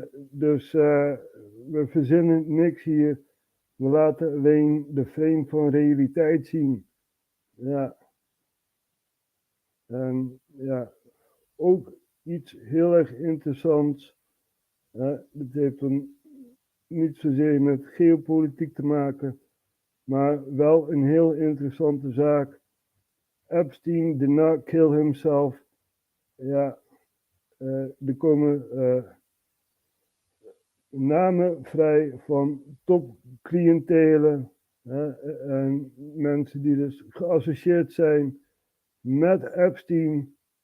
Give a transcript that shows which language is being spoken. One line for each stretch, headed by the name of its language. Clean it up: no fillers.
Dutch: Dus we verzinnen niks hier. We laten alleen de frame van realiteit zien. Ja. En ja, ook iets heel erg interessants. Het heeft niet zozeer met geopolitiek te maken, maar wel een heel interessante zaak.
English: Epstein did not kill himself.
Dutch: Ja, er komen namen vrij van topcliëntelen en mensen die dus geassocieerd zijn met Epstein.